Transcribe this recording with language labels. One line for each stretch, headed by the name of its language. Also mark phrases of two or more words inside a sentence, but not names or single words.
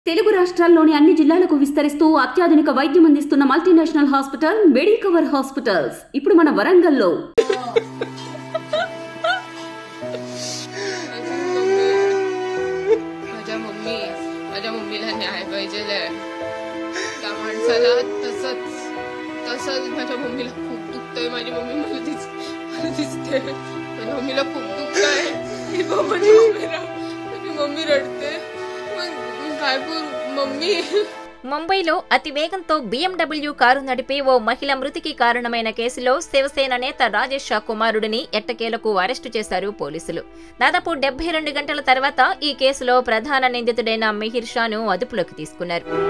Telugu: తెలుగు రాష్ట్రాల్లోని అన్ని జిల్లాలకు విస్తరిస్తూ అత్యాధునిక వైద్యం అందిస్తున్న మల్టీనేషనల్ హాస్పిటల్ మెడికవర్ హాస్పిటల్స్ ఇప్పుడు మన వరంగల్లో.
Marathi: माझ्या मम्मीला न्याय पाहिजे. त्या माणसाला तसंच माझ्या मम्मीला खूप दुखतंय. माझी मम्मी मला दिसते. माझ्या मम्मीला खूप दुखतंय. माझी मम्मी रडते. काय करू मम्मी.
Telugu: ముంబైలో అతి వేగంతో BMW కారు నడిపి ఓ మహిళ మృతికి కారణమైన కేసులో శివసేన నేత రాజేష్ షా కుమారుడిని ఎట్టకేలకు అరెస్టు చేశారు పోలీసులు. దాదాపు 72 గంటల తర్వాత ఈ కేసులో ప్రధాన నిందితుడైన మిహిర్ షాను అదుపులోకి తీసుకున్నారు.